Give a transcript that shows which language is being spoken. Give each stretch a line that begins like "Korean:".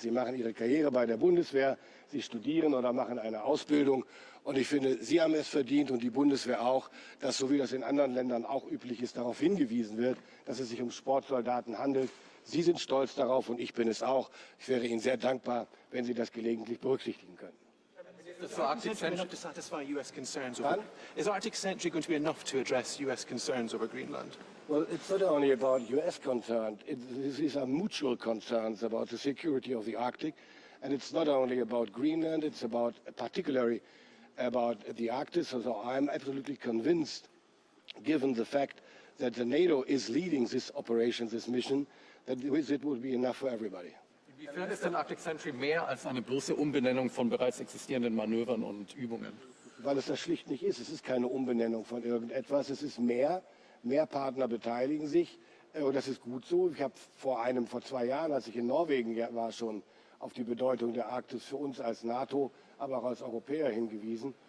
German: Sie machen ihre Karriere bei der Bundeswehr, sie studieren oder machen eine Ausbildung. Und ich finde, Sie haben es verdient und die Bundeswehr auch, dass, so wie das in anderen Ländern auch üblich ist, darauf hingewiesen wird, dass es sich um Sportsoldaten handelt. Sie sind stolz darauf und ich bin es auch. Ich wäre Ihnen sehr dankbar, wenn Sie das gelegentlich berücksichtigen können.
English: Is Arctic Century to satisfy US concerns over, is Arctic Century going to be enough to address US concerns over Greenland? Well, it's not only about US concerns. These are mutual concerns about the security of the Arctic. And it's not only about Greenland, it's about particularly about the Arctic. So I'm absolutely convinced, given the fact that the NATO is leading this operation, this mission, that it will be enough for everybody.
German: Inwiefern ist denn Arctic Century mehr als eine bloße Umbenennung von bereits existierenden Manövern und Übungen? Weil es das schlicht nicht ist. Es ist keine Umbenennung von irgendetwas. Es ist mehr. Mehr Partner beteiligen sich. Und das ist gut so. Ich habe vor 2 Jahren, als ich in Norwegen war, schon auf die Bedeutung der Arktis für uns als NATO, aber auch als Europäer hingewiesen.